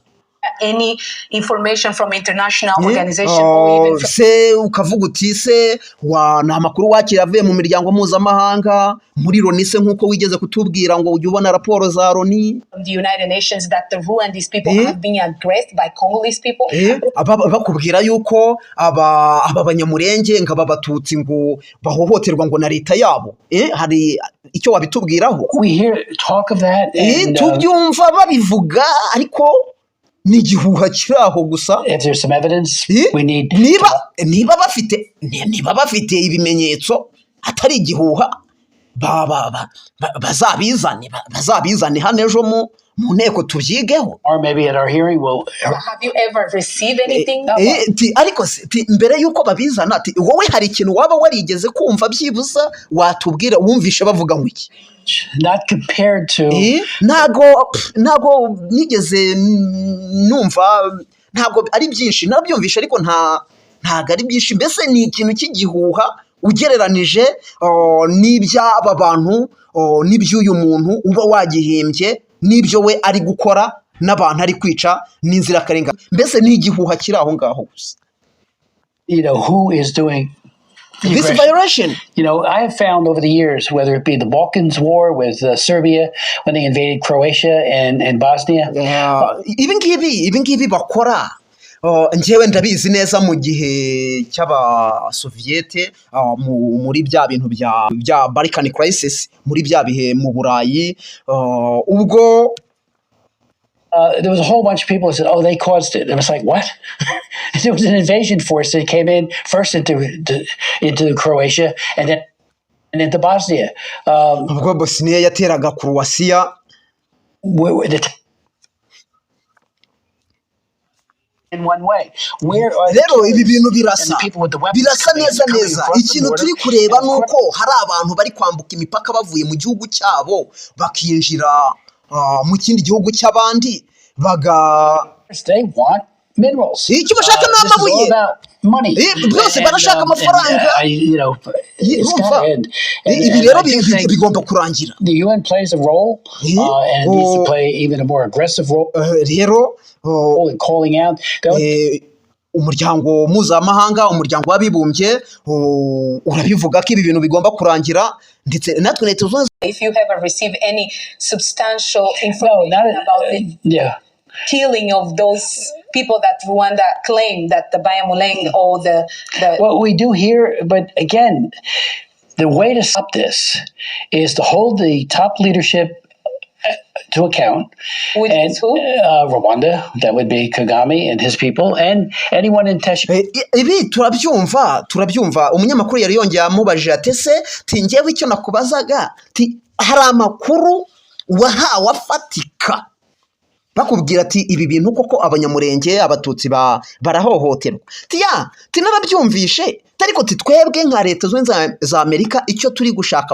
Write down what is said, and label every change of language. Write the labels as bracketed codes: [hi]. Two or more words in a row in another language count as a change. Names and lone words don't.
[en] any information from international organization or even [rw] se ukavuga uti se na amakuru wakira avuye mu miryango mpuzamahanga muri Loni se nkuko wigeze kutubwira ngo ujye ubona raporo za Loni [en] the United Nations that the Rwandese people have been aggressed by Congolese people [rw] bakubwira yuko aba banyamurenge ng'aba batutsi ngo bahohoterwa ngo na leta yabo hari icyo wabitubwiraho [en] we hear talk of that [rw] tubyumva babivuga ariko ni igihuha kiraho gusa. [en] If there's some evidence we need [rw] niba bafite ibimenyetso atari igihuha bazabizane hano ejo mu nteko tubyigeho. [en] Or maybe at our hearing we'll have you ever received anything [rw] ariko mbere yuko babizana ati wowe hari ikintu waba warigeze kumva byibuza watubwira wumvishe bavuga ngo iki [en] not compared to [rw] ntago nigeze numva ntago ari byinshi nabyumvisha ariko ntago ari byinshi mbese ni ikintu cy'igihuha ugereranije n'iby'aba bantu n'iby'uyu muntu uba wagihimbye n'ibyo we ari gukora n'abantu ari kwica n'inzirakarengane mbese ni igihuha kiri aho ngaho gusa. [en] Who is doing this violation? I have found over the years, whether it be the Balkans War with Serbia when they invaded Croatia and Bosnia. [rw] Even ngibi bakora njyewe ndabizi neza mu gihe cy'abasoviyete muri bya bintu bya Balkan crisis muri bya bihe mu Burayi ubwo [en] there was a whole bunch of people who said, "Oh, they caused it." And I was like, "What?" There was an invasion force that came in first into Croatia and then into Bosnia. [rw] Ubwo Bosnia yateraga Croatia. [en] In one way, [rw] rero ibi bintu birasa neza ikintu turi kureba nuko hari abantu bari kwambuka imipaka bavuye mu gihugu cyabo bakinjira mu kindi gihugu cy'abandi [en] they want minerals. [rw] Icyo bashaka n'amabuye bose barashaka amafaranga. Ibi rero bigomba kurangira. [en] The UN plays a role and needs to play even a more aggressive role. [rw] Rero [en] in calling out [rw] umuryango mpuzamahanga umuryango w'abibumbye urabivuga ko ibi bintu bigomba kurangira ndetse natwe leta zose. [en] If you ever receive any substantial information about the killing of those people that Rwanda claim that the Banyamulenge or the what we do here, but again, the way to stop this is to hold the top leadership to account. Which is who? Rwanda, that would be Kagame and his people, and anyone in [rw] ibi turabyumva umunyamakuru yari yongeye amubajije ati se njyewe icyo nakubazaga hari amakuru wahawe afatika bakubwira ati ibi bintu koko abanyamurenge abatutsi barahohoterwa narabyumvishe ariko twebwe nka leta za Amerika icyo turi gushaka